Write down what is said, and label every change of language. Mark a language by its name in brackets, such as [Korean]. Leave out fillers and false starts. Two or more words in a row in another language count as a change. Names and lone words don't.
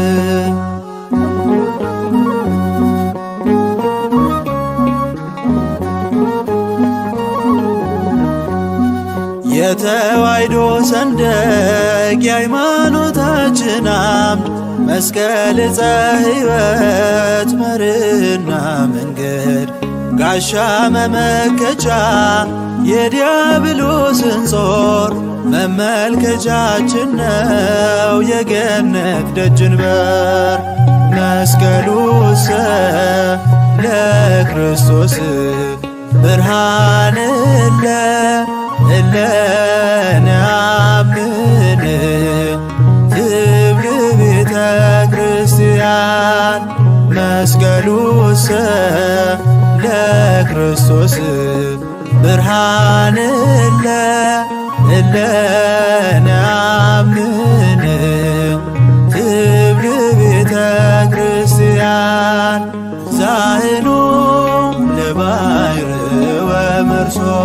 [Amharic] የተዋሕዶ ሰንደቅ የሃይማኖታችን አምድ መስቀል ዕፀ ሕይወት መርህና መንገድ ጋሻ መመከቻ የዲያብሎስን ጾር መመልከቻችን ነው የገነት ደጅን በር። [Geez] መስቀሉሰ ለክርስቶስ ብርሃን እለ ነአምን ትብል ቤተ ክርስቲያን። መስቀሉሰ ለክርስቶስ ብርሃን እለ ነአምን ትብል ቤተ ክርስቲያን። ዛህኑ ለባሕር ወመርሶ